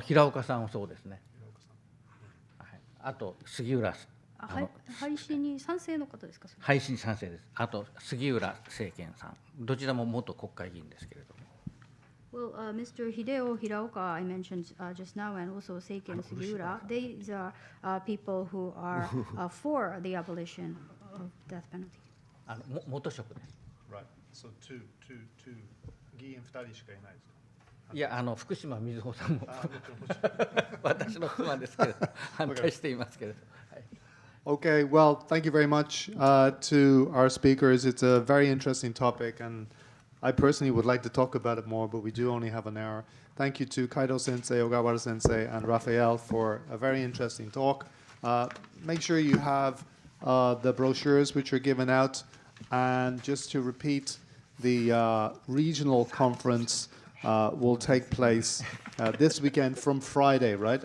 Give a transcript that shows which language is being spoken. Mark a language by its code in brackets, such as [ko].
[ja] 平岡さんはそうですね。あと杉浦廃止に賛成の方ですか？廃止に賛成です。あと杉浦政権さん、どちらも元国会議員ですけれども。 [en] Well, Mr. Hideo Hiraoka, I mentioned just now, and also Seiken Sugiura, these are people who are for the abolition of death penalty. [ja] 元職です。 [en] Right. So two [ja] 議員2人しかいないですか？いや、福島みずほさんも私の妻ですけれど反対していますけれど。 [en] Okay, well, thank you very much to our speakers. It's a very interesting topic, and I personally would like to talk about it more, but we do only have an hour. Thank you to Kaido Sensei, Ogawara Sensei, and Raphaël for a very interesting talk. Make sure you have the brochures which are given out, and just to repeat, the regional conference will take place this weekend from Friday, right?